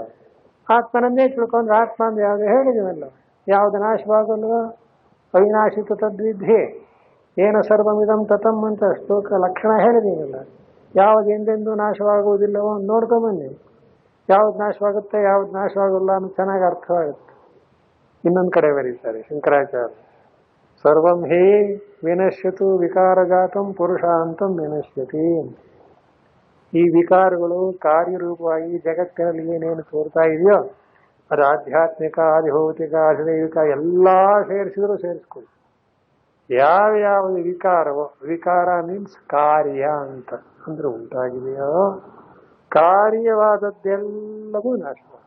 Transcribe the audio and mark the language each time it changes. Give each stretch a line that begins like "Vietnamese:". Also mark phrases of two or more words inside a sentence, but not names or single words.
Kannada: ಆತ್ಮನನ್ನೇ ತಿಳ್ಕೊಂಡ್ರೆ ಆತ್ಮ ಅಂದ್ರೆ ಯಾವುದು ಹೇಳಿದೀವಲ್ಲ, ಯಾವುದು ನಾಶವಾಗಲ್ವೋ
Sanskrit: ಅವಿನಾಶಿತ ತದ್ವಿಧಿ,
Kannada: ಏನು
Sanskrit: ಸರ್ವಮಿದಂ ತತಂ
Kannada: ಅಂತ ಶ್ಲೋಕ ಲಕ್ಷಣ ಹೇಳಿದೀವಲ್ಲ. ಯಾವುದು ಎಂದೆಂದೂ ನಾಶವಾಗುವುದಿಲ್ಲವೋ ನೋಡ್ಕೊಂಬನ್ನಿ. ಯಾವ್ದು ನಾಶವಾಗುತ್ತೆ ಯಾವ್ದು ನಾಶವಾಗಲ್ಲ ಅಂತ ಚೆನ್ನಾಗಿ ಅರ್ಥವಾಗುತ್ತೆ. ಇನ್ನೊಂದು ಕಡೆ ಬರೀತಾರೆ ಶಂಕರಾಚಾರ್ಯ,
Sanskrit: ಸರ್ವಂ ಹಿ ವಿನಶ್ಯತು ವಿಕಾರಜಾತಂ ಪುರುಷಾಂತಂ ವಿನಶ್ಯತಿ.
Kannada: ಈ ವಿಕಾರಗಳು ಕಾರ್ಯರೂಪವಾಗಿ ಜಗತ್ತಿನಲ್ಲಿ ಏನೇನು ತೋರ್ತಾ ಇದೆಯೋ ಅದು ಆಧ್ಯಾತ್ಮಿಕ, ಆದಿಭೌತಿಕ, ಆದಿದೈವಿಕ ಎಲ್ಲ ಸೇರಿಸಿದ್ರು ಸೇರಿಸ್ಕೊಳ್ಳಿ. ಯಾವ್ಯಾವುದು ವಿಕಾರವೋ, ವಿಕಾರ ಮೀನ್ಸ್ ಕಾರ್ಯ ಅಂತ ಅಂದ್ರೆ ಉಂಟಾಗಿದೆಯೋ, ಕಾರ್ಯವಾದದ್ದೆಲ್ಲವೂ ನಾಶವಾಗುತ್ತೆ.